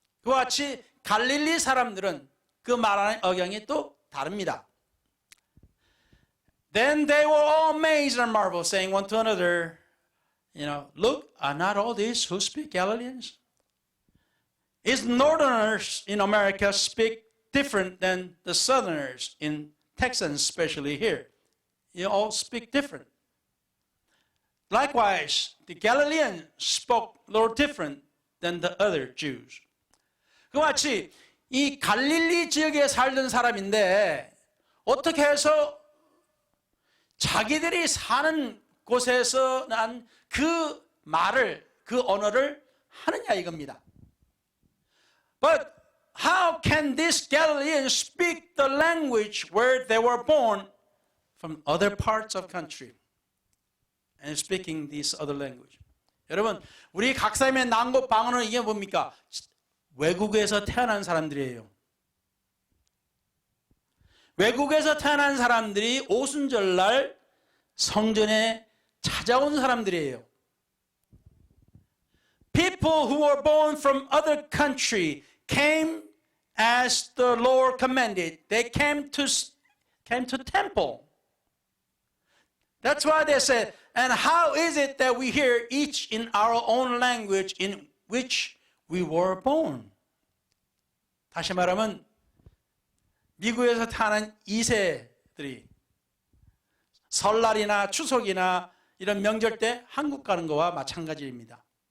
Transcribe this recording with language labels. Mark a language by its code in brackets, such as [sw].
[ko] 그와 같이 갈릴리 사람들은 그 말하는 억양이 또 다릅니다. [en] Then they were all amazed and marveled, saying one to another, Look, are not all these who speak Galileans? Is northerners in America speak different than the southerners in Texas, especially here? You all speak different. Likewise, the Galileans spoke a little different than the other Jews. [ko] 그와 같이 이 갈릴리 지역에 살던 사람인데 어떻게 해서 자기들이 사는 곳에서 난 그 말을, 그 언어를 하느냐 이겁니다. [en] But how can these Galileans speak the language where they were born from other parts of country and speaking this other language? [ko] 여러분, 우리 각 사람의 난고 방언은 이게 뭡니까? 외국에서 태어난 사람들이에요. 외국에서 태어난 사람들이 오순절날 성전에 찾아온 사람들이에요. [en] People who were born from other country came as the Lord commanded. They came to temple. That's why they said, and how is it that we hear each in our own language in which we were born? [ko] 다시 말하면 미국에서 태어난 2세들이 설날이나 추석이나 이런 명절 때 한국 가는 거와 마찬가지입니다.